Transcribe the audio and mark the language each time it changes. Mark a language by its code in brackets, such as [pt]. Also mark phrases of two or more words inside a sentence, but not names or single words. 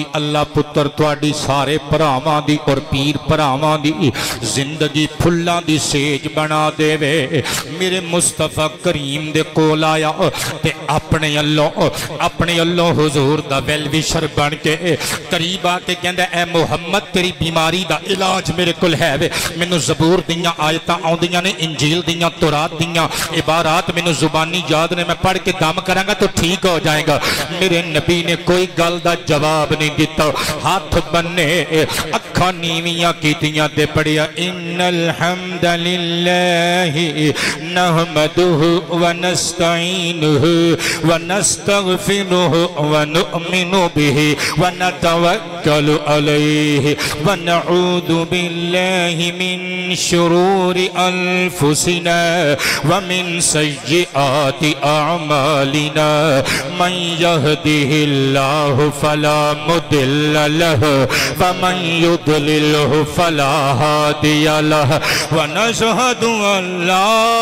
[pa] اللہ پتر تواڈی سارے پراواں دی اور پیر پراواں دی زندگی پھلاں دی سیج بنا دے وے میرے مصطفیٰ کریم دے کول آیا تے اپنے اللہ حضور دا ویلویشر بن کے قریب آ کے کہندا اے محمد تیری بیماری دا علاج میرے کول ہے وے مینوں زبور دیاں آیتاں آوندیاں نے انجیل دیاں تورات دیاں عبارات مینوں زبانی یاد نے میں پڑھ کے دم کراں گا تو ٹھیک ہو جائے گا میرے نبی نے کوئی گل دا جواب نہیں دیتا ہاتھ بننے اکھاں نیویاں کیتیاں تے پڑھیا [ar] ان الحمد للہ نحمدہ ونستعینہ ونستغفرہ ونؤمن بہ ونتوکل علیہ ونعوذ باللہ من شرور انفسنا ومن سیئات اعمالنا من يهده الله فلا مضل له ومن يضلله فلا هادي له ونشهد ان لا